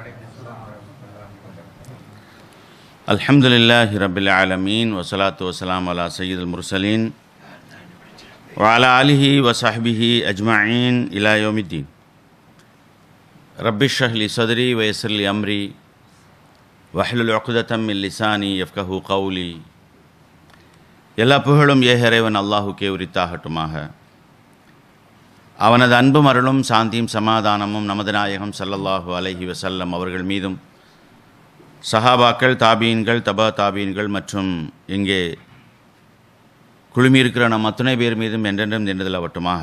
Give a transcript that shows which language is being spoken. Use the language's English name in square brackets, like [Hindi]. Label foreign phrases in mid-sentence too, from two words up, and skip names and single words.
[Arabic] الحمد لله رب العالمين والصلاة والسلام على سيد المرسلين وعلى آله وصحبه أجمعين إلى يوم الدين. رب اشرح لي صدري ويسر لي أمري واحلل عقدة من لساني يفقهوا قولي. [Tamil] எல்லா புகழும் இறைவன் அல்லாஹுக்கே உரித்தாகட்டுமாக. அவனது அன்பும் அருளும் சாந்தியும் சமாதானமும் நமது நாயகம் [Arabic] صلى الله عليه وسلم [Tamil] அவர்கள் மீதும் சஹாபாக்கள், தாபீன்கள், தபா தாபீன்கள் மற்றும் இங்கே குழுமியிருக்கிற நம் அத்துணை பேர் மீதும் என்றென்றும் நின்றதில் அவட்டுமாக.